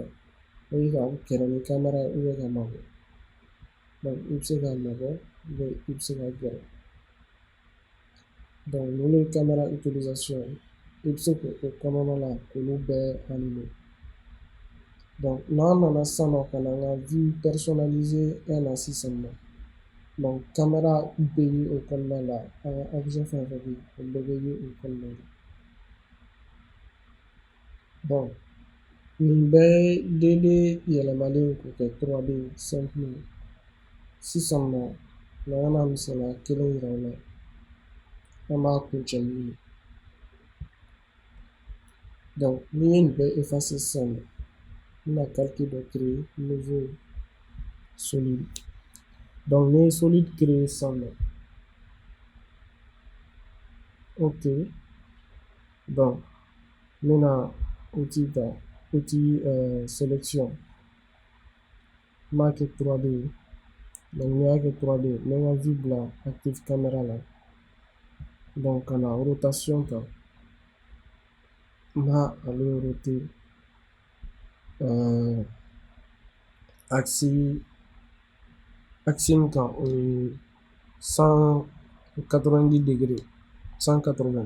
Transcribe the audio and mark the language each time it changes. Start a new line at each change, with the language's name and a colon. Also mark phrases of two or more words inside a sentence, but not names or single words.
Bambara: O ye ka gɛrɛ ni caméra ye ka mabɔ. Donc, i bɛ se ka mabɔ i bɛ se ka gɛrɛ. Donc, ninnu ye caméra utilisation ye. I bɛ se k'o kɔnɔna la k'olu bɛɛ animer. Donc, n'an nana sisan nɔ ka na an ka
French: vue personnalisée
Bambara: na sisan nɔ. Donc, caméra bɛ ye o kɔnɔna la, an ka objet fɛn fɛn bɛ yen, o bɛɛ bɛ ye o kɔnɔna la. Bon, nin bɛɛ ye 2D yɛlɛmalen k'o kɛ 3D simple. Sisan nɔ, n'an bɛna misaliya kelen yira aw la, an b'a kuncɛ min ye. Donc, n'i ye nin bɛɛ effacer sisan nɔ, n bɛna calque dɔ
French: créer nouveau solide.
Bambara: Donc, n'i ye solide créer sisan nɔ, ok. Donc, n bɛna outil ta, outil sélection. N b'a kɛ 3D ye. Donc, n'i y'a kɛ 3D, n bɛ n ka vue bila
French: active caméra
Bambara: la. Donc, ka na rotation ta. N b'a ale roter axe min kan o ye 190 degrés, 180.